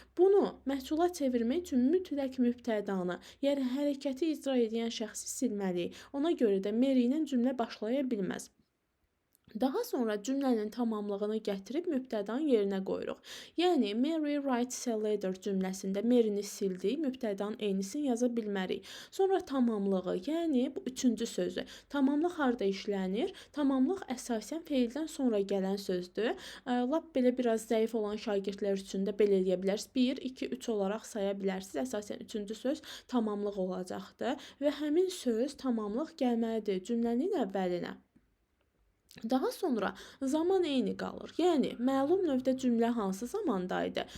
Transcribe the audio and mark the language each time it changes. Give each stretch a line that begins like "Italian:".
Azerbaijani: Bunu məhsula çevirmək üçün mütləq mübtədanı, yəni hərəkəti icra edən şəxsi silməliyik. Ona görə də Mary ilə cümlə başlaya bilməz. Daha sonra cümlənin tamamlığını gətirib mübtədanın yerinə qoyuruq. Yəni,
English: Mary writes a letter
Azerbaijani: cümləsində Mary'ni sildik, mübtədanın eynisini yaza bilmərik. Sonra tamamlığı, yəni bu üçüncü sözü. Tamamlıq harda işlənir? Tamamlıq əsasən feildən sonra gələn sözdür. Lap belə biraz zəif olan şagirdlər üçün də belə eləyə bilərsiniz. 1, 2, 3 olaraq saya bilərsiniz. Əsasən üçüncü söz tamamlıq olacaqdır və həmin söz tamamlıq gəlməlidir cümlənin əvvəlinə. Daha sonra zaman eyni qalır. Yəni, məlum növdə cümlə hansı zamandaydı?